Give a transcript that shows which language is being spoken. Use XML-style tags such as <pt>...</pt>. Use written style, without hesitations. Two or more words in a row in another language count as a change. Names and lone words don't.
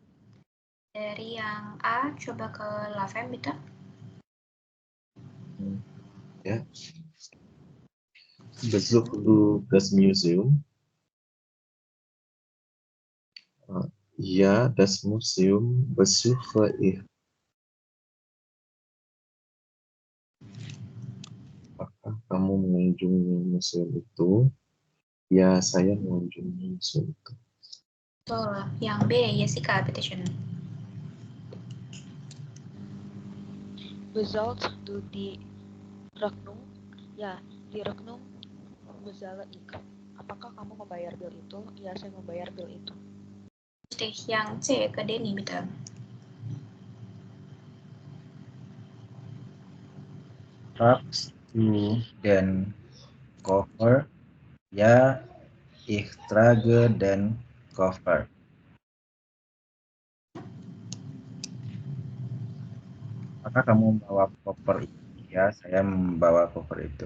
<id>Dari yang A, coba ke Lavem, Bita.</id> <de>Ja. Besuch du das Museum? Ja, das Museum besuche ich.</de> <id>Apakah kamu mengunjungi museum itu? Ya, saya mengunjungi museum itu. Betul. Yang B, Jessica, petition.</id> <de>Bezahlt du die Rechnung? Ya, di Rechnung bezahle ik.</de> <id>Apakah kamu membayar bill itu? Ya, saya membayar bill itu. Terus yang C, ke Denny, Bita.</id> <de>Tragst du den Koffer? Ya, ich trage den Koffer.</de> <id>Apakah kamu membawa koper itu? Ya, saya membawa koper itu.</id>